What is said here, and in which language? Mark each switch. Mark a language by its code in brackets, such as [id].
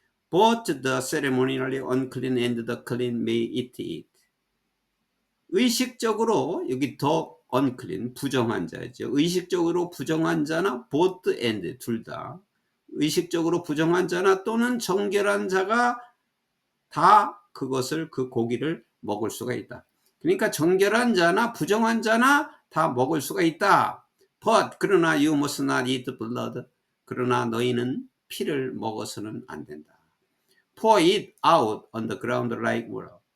[en] Both the ceremonially unclean and the clean may eat it. [ko] 의식적으로, 여기 더 unclean, 부정한 자죠. 의식적으로 부정한 자나 both and, 둘 다. 의식적으로 부정한 자나 또는 정결한 자가 다 그것을, 그 고기를 먹을 수가 있다. 그러니까 정결한 자나 부정한 자나 다 먹을 수가 있다. [en] But, 그러나 you must not eat blood. [ko] 그러나 너희는 피를 먹어서는 안 된다. [en] Pour it out on the ground like water.